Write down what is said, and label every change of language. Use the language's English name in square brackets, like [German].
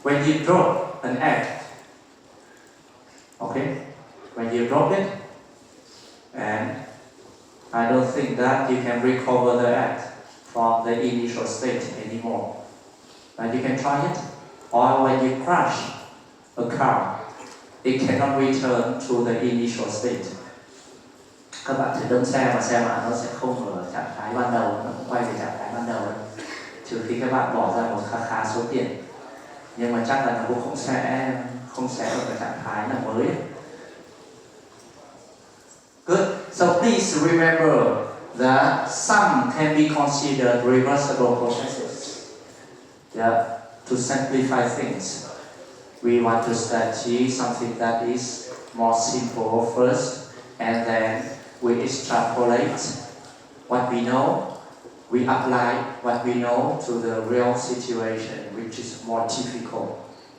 [English] When you drop an egg, okay, when you drop it, and I don't think that you can recover the egg from the initial state anymore. But you can try it. Or when you crash a car, it cannot return to the initial state. [Vietnamese] Các bạn thử đâm xe mà xe nó sẽ không ở trạng thái ban đầu, nó không quay về trạng thái ban đầu, trừ khi các bạn bỏ ra một khá số tiền. Nhưng mà chắc là nó cũng không sẽ ở cái trạng thái là mới. [English] Good. So please remember that some can be considered reversible processes. Yeah. To simplify things, we want to study something that is more simple first, and then we extrapolate what we know, we apply what we know to the real situation, which is more difficult.